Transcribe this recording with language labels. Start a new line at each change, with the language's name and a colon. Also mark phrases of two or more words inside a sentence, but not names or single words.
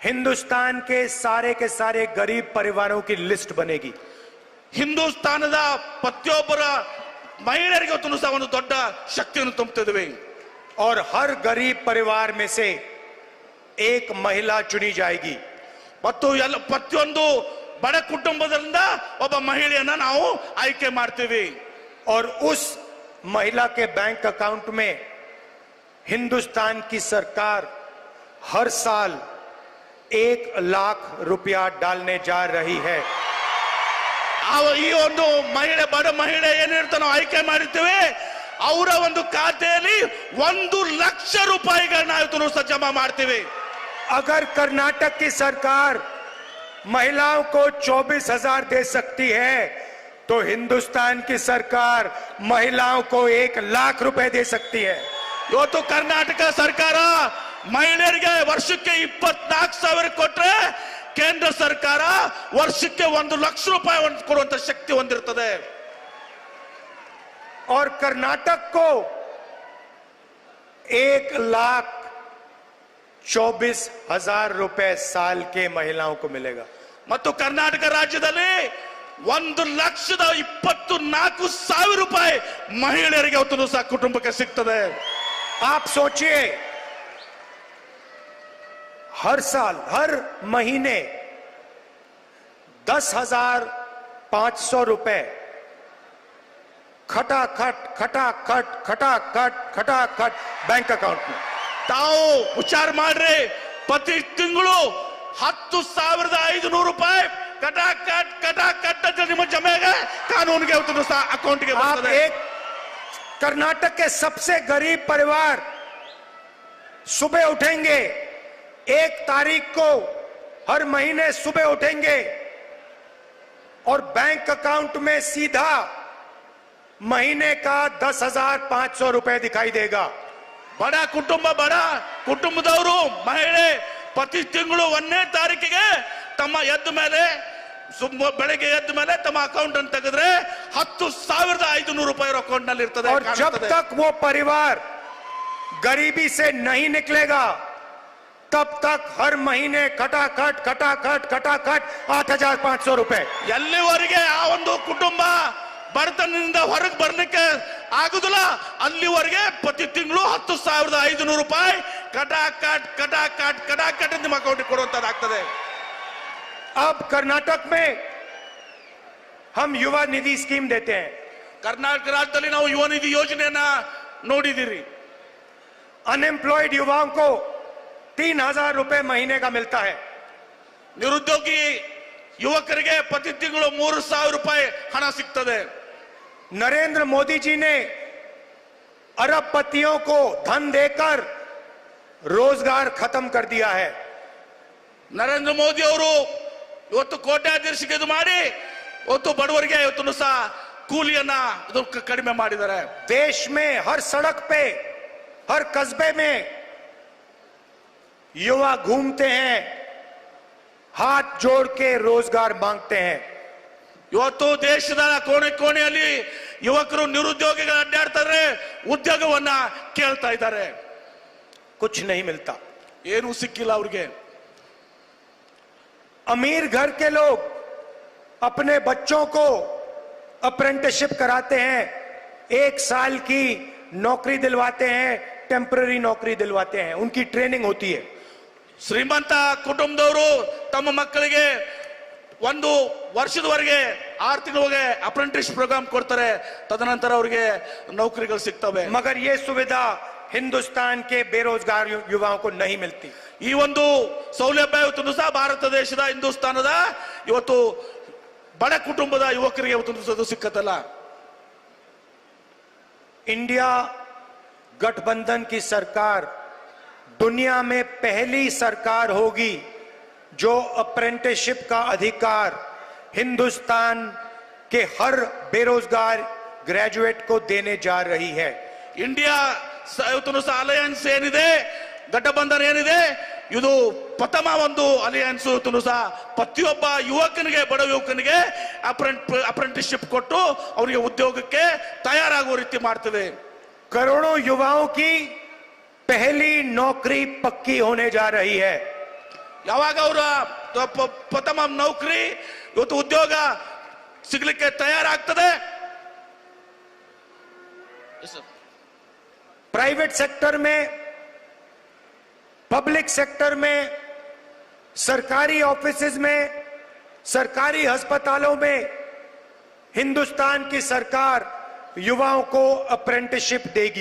Hindi: हिंदुस्तान के सारे गरीब परिवारों की लिस्ट बनेगी।
Kannada: ಹಿಂದೂಸ್ತಾನದ ಪ್ರತಿಯೊಬ್ಬರ ಮಹಿಳೆಯರಿಗೆ ಇವತ್ತು ಸಹ ಒಂದು ದೊಡ್ಡ ಶಕ್ತಿಯನ್ನು ತುಂಬುತ್ತಿದ್ದೇವೆ
Hindi: और हर गरीब परिवार में से एक महिला चुनी जाएगी।
Kannada: ಮತ್ತು ಎಲ್ಲ ಪ್ರತಿಯೊಂದು ಬಡ ಕುಟುಂಬದಿಂದ ಒಬ್ಬ ಮಹಿಳೆಯನ್ನ ನಾವು ಆಯ್ಕೆ ಮಾಡ್ತೀವಿ
Hindi: और उस महिला के
English: bank account
Hindi: में हिंदुस्तान की सरकार हर साल 1 लाख रुपया डालने जा रही है।
Kannada: ಈ ಒಂದು ಮಹಿಳೆ ಬಡ ಮಹಿಳೆ ಏನಿರ್ತ ನಾವು ಆಯ್ಕೆ ಮಾಡಿರ್ತೀವಿ ಅವರ ಒಂದು ಖಾತೆಯಲ್ಲಿ 1 ಲಕ್ಷ ರೂಪಾಯಿಗಳನ್ನ ಇವತ್ತು ಸಹ ಜಮಾ ಮಾಡ್ತೀವಿ।
Hindi: अगर कर्नाटक की सरकार महिलाओं को 24,000 दे सकती है तो हिंदुस्तान की सरकार महिलाओं को 1 लाख रुपए दे सकती है।
Kannada: ಇವತ್ತು ಕರ್ನಾಟಕ ಸರ್ಕಾರ ಮಹಿಳೆಯರಿಗೆ ವರ್ಷಕ್ಕೆ 24,000 ಕೊಟ್ರೆ ಕೇಂದ್ರ ಸರ್ಕಾರ ವರ್ಷಕ್ಕೆ 1 ಲಕ್ಷ ರೂಪಾಯಿ ಕೊಡುವಂತ ಶಕ್ತಿ ಹೊಂದಿರುತ್ತದೆ।
Hindi: और कर्नाटक को 1,24,000 रुपए साल के महिलाओं को मिलेगा।
Kannada: ಮತ್ತು ಕರ್ನಾಟಕ ರಾಜ್ಯದಲ್ಲಿ 1,24,000 ರೂಪಾಯಿ ಮಹಿಳೆಯರಿಗೆ ಇವತ್ತು ಸಹ ಕುಟುಂಬಕ್ಕೆ ಸಿಗ್ತದೆ।
Hindi: आप सोचिए, हर साल हर महीने 10,500 रुपए खटाखट खटाखट खटाखट खटाखट
English: bank account
Hindi: में।
Kannada: ತಾವು ವಿಚಾರ ಮಾಡ್ರಿ, ಪ್ರತಿ ತಿಂಗಳು 10,500 ರೂಪಾಯಿ ಕಟಾಕಟ್ ಕಟಾಕಟ್ ಅಂತ ನಿಮ್ಮ ಜಮೆಗೆ ಕಾನೂನಿಗೆ ಇವತ್ತು ಸಹ ಅಕೌಂಟ್ಗೆ
Hindi: आप
Kannada: ಬರ್ತದೆ।
Hindi: एक कर्नाटक के सबसे गरीब परिवार सुबह उठेंगे, 1 तारीख को हर महीने सुबह उठेंगे और
English: bank account
Hindi: में सीधा महीने का 10,500 रुपए दिखाई देगा।
Kannada: ಬಡ ಕುಟುಂಬದವರು ಮಹಿಳೆ ಪ್ರತಿ ತಿಂಗಳು 1ನೇ ತಾರೀಕಿಗೆ ತಮ್ಮ ಬೆಳಗ್ಗೆ ಎದ್ದ ಮೇಲೆ ತಮ್ಮ ಅಕೌಂಟ್ ಅನ್ನು ತೆಗೆದ್ರೆ 10,500 ರೂಪಾಯಿ ಅಕೌಂಟ್ ನಲ್ಲಿ ಇರ್ತದೆ।
Hindi: और जब तक वो परिवार गरीबी से नहीं निकलेगा तब तक हर महीने खटाखट खटाखट खटाखट 8,500 रुपए।
Kannada: ಎಲ್ಲಿವರೆಗೆ ಆ ಒಂದು ಕುಟುಂಬ ಬಡತನದಿಂದ ಹೊರಗೆ ಬರ್ಲಿಕ್ಕೆ ಆಗುದಿಲ್ಲ ಅಲ್ಲಿವರೆಗೆ ಪ್ರತಿ ತಿಂಗಳು 10,500 ರೂಪಾಯಿ ಕಟಾಕಟ್ ಕಟಾಕಟ್ ಕಟಾಕಟ್ ನಿಮ್ಮ ಅಕೌಂಟ್ ಕೊಡುವಂತದ್ದಾಗ್ತದೆ।
Hindi: अब कर्नाटक में हम युवा निधि स्कीम देते हैं।
Kannada: ಕರ್ನಾಟಕ ರಾಜ್ಯದಲ್ಲಿ ನಾವು ಯುವ ನಿಧಿ ಯೋಜನೆಯನ್ನ ನೋಡಿದಿರಿ।
Hindi: अनएम्प्लॉयड युवाओं को 3,000 रुपए महीने का मिलता है।
Kannada: ನಿರುದ್ಯೋಗಿ ಯುವಕರಿಗೆ ಪ್ರತಿ ತಿಂಗಳು 3,000 ರೂಪಾಯಿ ಹಣ ಸಿಗ್ತದೆ।
Hindi: नरेंद्र मोदी जी ने अरबपतियों को धन देकर रोजगार खत्म कर दिया है।
Kannada: ನರೇಂದ್ರ ಮೋದಿ ಅವರು ಇವತ್ತು ಕೋಟ್ಯಾಧೀಶಕ್ಕೆ ಇದು ಮಾಡಿ ಇವತ್ತು ಬಡವರಿಗೆ ಇವತ್ತು ಸಹ ಕೂಲಿಯನ್ನ ಕಡಿಮೆ ಮಾಡಿದ್ದಾರೆ।
Hindi: देश में हर सड़क पे हर कस्बे में युवा घूमते हैं, हाथ जोड़ के रोजगार मांगते हैं।
Kannada: ಇವತ್ತು ದೇಶದ ಕೋಣೆ ಕೋಣೆಯಲ್ಲಿ ಯುವಕರು ನಿರುದ್ಯೋಗಿಗಳು ಅಡ್ಡಾಡ್ತಾರೆ, ಉದ್ಯೋಗವನ್ನ ಕೇಳ್ತಾ ಇದ್ದಾರೆ।
Hindi: कुछ नहीं मिलता।
Kannada: ಏನು ಸಿಕ್ಕಿಲ್ಲ ಅವ್ರಿಗೆ।
Hindi: अमीर घर के लोग अपने बच्चों को अप्रेंटिसशिप कराते हैं, 1 साल की नौकरी दिलवाते हैं, टेम्पररी नौकरी दिलवाते हैं, उनकी ट्रेनिंग होती है।
Kannada: ಶ್ರೀಮಂತ ಕುಟುಂಬದವರು ತಮ್ಮ ಮಕ್ಕಳಿಗೆ 1 ವರ್ಷದವರೆಗೆ 6 ತಿಂಗಳಿಗೆ
English: apprentice program
Kannada: ಕೊಡ್ತಾರೆ, ತದನಂತರ ಅವರಿಗೆ ನೌಕರಿಗಳು ಸಿಗ್ತವೆ।
Hindi: मगर ये सुविधा हिंदुस्तान के बेरोजगार युवाओं को नहीं मिलती।
Kannada: ಈ ಒಂದು ಸೌಲಭ್ಯ ಇವತ್ತು ಸಹ ಭಾರತ ದೇಶದ ಹಿಂದೂಸ್ತಾನದ ಇವತ್ತು ಬಡ ಕುಟುಂಬದ ಯುವಕರಿಗೆ ಇವತ್ತು ಸಿಕ್ಕತ್ತಲ್ಲ।
Hindi: इंडिया गठबंधन की सरकार दुनिया में पहली सरकार होगी जो अप्रेंटिसशिप का अधिकार हिंदुस्तान के हर बेरोजगार ग्रेजुएट को देने जा रही है।
Kannada: ಇಂಡಿಯಾ ಇವತ್ತು ಸಹ ಅಲಯನ್ಸ್ ಏನಿದೆ, ಗಠಬಂಧನ ಏನಿದೆ, ಇದು ಪ್ರಥಮ ಒಂದು ಅಲಯನ್ಸ್ ಇವತ್ತು ಸಹ ಪ್ರತಿಯೊಬ್ಬ ಯುವಕನಿಗೆ ಬಡ ಯುವಕನಿಗೆ ಅಪ್ರೆಂಟಿಸ್ಶಿಪ್ ಕೊಟ್ಟು ಅವರಿಗೆ ಉದ್ಯೋಗಕ್ಕೆ ತಯಾರಾಗುವ ರೀತಿ ಮಾಡ್ತದೆ।
Hindi: करोड़ों युवाओं की पहली नौकरी पक्की होने जा रही है।
Kannada: ಯಾವಾಗ ಅವರ ಪ್ರಥಮ ನೌಕರಿ ಇವತ್ತು ಉದ್ಯೋಗ ಸಿಗ್ಲಿಕ್ಕೆ ತಯಾರಾಗ್ತದೆ.
English: private sector
Hindi: में,
English: public sector
Hindi: में, सरकारी ऑफिसेज में, सरकारी अस्पतालों में हिंदुस्तान की सरकार युवाओं को अप्रेंटिसशिप देगी.